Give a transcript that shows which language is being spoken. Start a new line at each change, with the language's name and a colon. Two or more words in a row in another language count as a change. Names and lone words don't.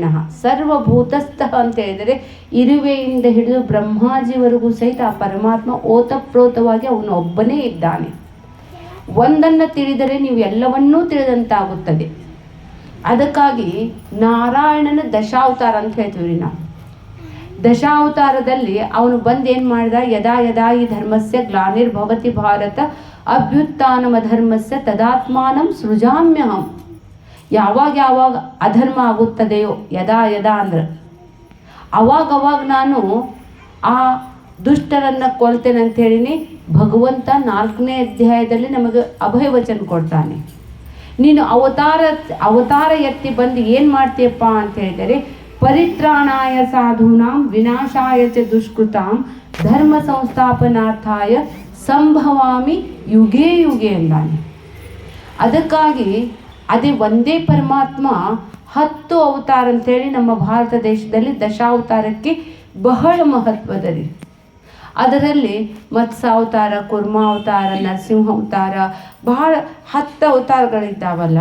Kannada: ಸರ್ವಭೂತಸ್ಥ ಅಂತ ಹೇಳಿದರೆ ಇರುವೆಯಿಂದ ಹಿಡಿದು ಬ್ರಹ್ಮಾಜಿವರೆಗೂ ಸಹಿತ ಆ ಪರಮಾತ್ಮ ಓತಪ್ರೋತವಾಗಿ ಅವನು ಒಬ್ಬನೇ ಇದ್ದಾನೆ. ಒಂದನ್ನು ತಿಳಿದರೆ ನೀವು ಎಲ್ಲವನ್ನೂ ತಿಳಿದಂತಾಗುತ್ತದೆ. ಅದಕ್ಕಾಗಿ ನಾರಾಯಣನ ದಶಾವತಾರ ಅಂತ ಹೇಳ್ತೀವಿ ನಾವು. ದಶಾವತಾರದಲ್ಲಿ ಅವನು ಬಂದು ಏನು ಮಾಡಿದ,
Sanskrit: ಯದಾ ಯದಾ ಈ ಧರ್ಮಸ್ಯ ಗ್ಲಾನಿರ್ಭವತಿ ಭಾರತ ಅಭ್ಯುತ್ಥಾನಮಧರ್ಮಸ್ಯ ತದಾತ್ಮಾನಂ ಸೃಜಾಮ್ಯಹಂ.
Kannada: ಯಾವಾಗ ಯಾವಾಗ ಅಧರ್ಮ ಆಗುತ್ತದೆಯೋ,
Sanskrit: ಯದಾ ಯದಾ
Kannada: ಅಂದ್ರೆ ಅವಾಗವಾಗ ನಾನು ಆ ದುಷ್ಟರನ್ನು ಕೊಲ್ತೇನೆ ಅಂಥೇಳಿನಿ. ಭಗವಂತ 4ನೇ ಅಧ್ಯಾಯದಲ್ಲಿ ನಮಗೆ ಅಭಯವಚನ ಕೊಡ್ತಾನೆ. ನೀನು ಅವತಾರ ಎತ್ತಿ ಬಂದು ಏನು ಮಾಡ್ತೀಯಪ್ಪ ಅಂತ ಹೇಳಿದರೆ,
Sanskrit: ಪರಿತ್ರಾಣಾಯ ಸಾಧೂನಾಂ ವಿನಾಶಾಯ ಚ ದುಷ್ಕೃತಾಂ ಧರ್ಮ ಸಂಸ್ಥಾಪನಾರ್ಥಾಯ ಸಂಭವಾಮಿ ಯುಗೇ ಯುಗೇ
Kannada: ಎಂದಾನೆ. ಅದಕ್ಕಾಗಿ ಅದೇ ಒಂದೇ ಪರಮಾತ್ಮ 10 ಅವತಾರ ಅಂತೇಳಿ ನಮ್ಮ ಭಾರತ ದೇಶದಲ್ಲಿ ದಶಾವತಾರಕ್ಕೆ ಬಹಳ ಮಹತ್ವದರಿ. ಅದರಲ್ಲಿ ಮತ್ಸ್ಯಾವತಾರ, ಕೂರ್ಮಾವತಾರ, ನರಸಿಂಹ ಅವತಾರ, ಬಹಳ 10 ಅವತಾರಗಳಿದ್ದಾವಲ್ಲ.